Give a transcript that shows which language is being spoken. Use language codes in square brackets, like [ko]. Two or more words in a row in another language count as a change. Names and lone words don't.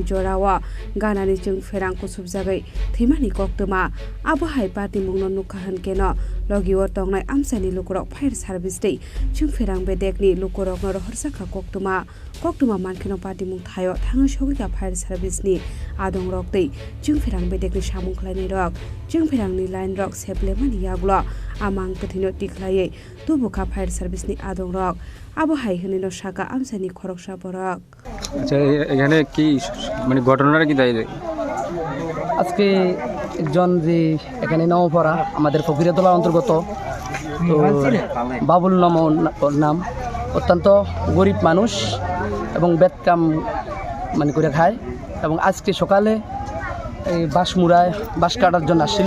[trp] जरावा गानानि जोंफेरांखौ सुबजागै थैमानि कक्तमा आबहाय पार्टी मुंनो नुखाहान केनो लगिओ तंनाय आमसानि लुकुरक फायर सार्भिस दै जोंफेरां बेदेकनि लुकुरक न रहरसाखा कक्तमा मानखेनो पार्टी मुं थायो थाङो सगिका फायर सार्भिसनि आदं रक दै जोंफेरां बेदेकनि सामुं खलायनाय रक जोंफेरांनि लाइन रक सेबलेमानि यागुला आमां कथिनो टिखलायै तुबुका फायर सार्भिसनि आदं रक आबहाय हनिनो साका आमसानि खरकसा बरक। [bn] আচ্ছা এখানে কি মানে ঘটনাটা কি তাই? আজকে একজন যে এখানে নওপরা আমাদের ফকিরাতলা অন্তর্গত তো বাবুল নাম অত্যন্ত গরিব মানুষ এবং বেতকাম মানে করে খায় এবং আজকে সকালে এই বাঁশ কাটার জন্য আসছিল।